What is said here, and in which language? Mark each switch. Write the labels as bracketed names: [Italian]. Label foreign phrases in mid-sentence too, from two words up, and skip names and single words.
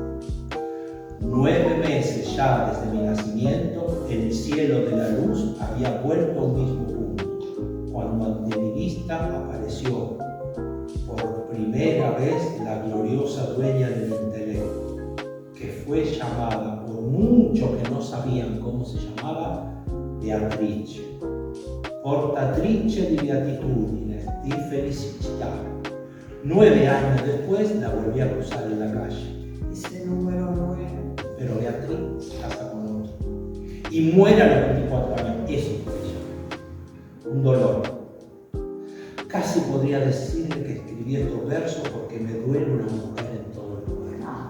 [Spanish] 9 meses ya desde mi nacimiento, el cielo de la luz había vuelto a un mismo punto, cuando ante mi vista apareció por primera vez la gloriosa dueña del intelecto, que fue llamada, por muchos que no sabían cómo se llamaba, Beatrice. [Italian] Portatrice di beatitudine, di felicità. [Spanish] 9 años después la volví a cruzar en la calle. Ese número 9. Pero Beatriz se casa con otro y muere a los 24 años. Eso fue ella. Un dolor. Casi podría decirle que escribí estos versos porque me duele una mujer en todo el cuerpo.